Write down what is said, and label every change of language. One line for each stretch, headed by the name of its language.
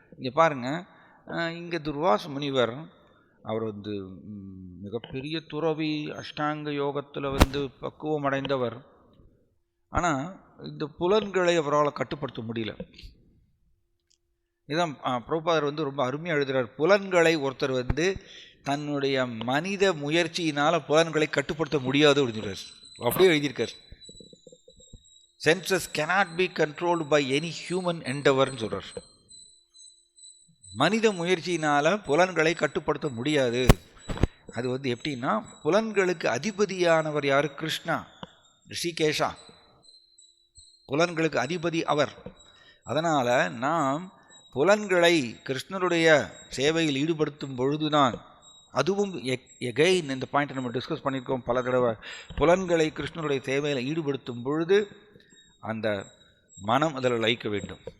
Tamil: இங்கே பாருங்கள், இங்கே துர்வாச முனிவர் அவர் வந்து மிகப்பெரிய துறவி, அஷ்டாங்க யோகத்தில் வந்து பக்குவம் அடைந்தவர். ஆனால் இந்த புலன்களை அவரால் கட்டுப்படுத்த முடியல. இதுதான் பிரபுபாதர் வந்து ரொம்ப அருமையாக எழுதுகிறார். புலன்களை ஒருத்தர் வந்து தன்னுடைய மனித முயற்சியினால் புலன்களை கட்டுப்படுத்த முடியாது அப்படிங்கிறார். அப்படியே எழுதியிருக்கார்.
English: senses cannot be controlled by any human endeavorன்னு
Tamil: சொல்கிறார். மனித முயற்சியினால் புலன்களை கட்டுப்படுத்த முடியாது. அது வந்து எப்படின்னா, புலன்களுக்கு அதிபதியானவர் யார்? கிருஷ்ணா, ரிஷிகேஷா. புலன்களுக்கு அதிபதி அவர். அதனால் நாம் புலன்களை கிருஷ்ணருடைய சேவையில் ஈடுபடுத்தும் பொழுதுதான், அதுவும் எகைன் இந்த பாயிண்ட்டை நம்ம டிஸ்கஸ் பண்ணியிருக்கோம் பல தடவை, புலன்களை கிருஷ்ணருடைய சேவையில் ஈடுபடுத்தும் பொழுது அந்த மனம் அதில் லயிக்க வேண்டும்.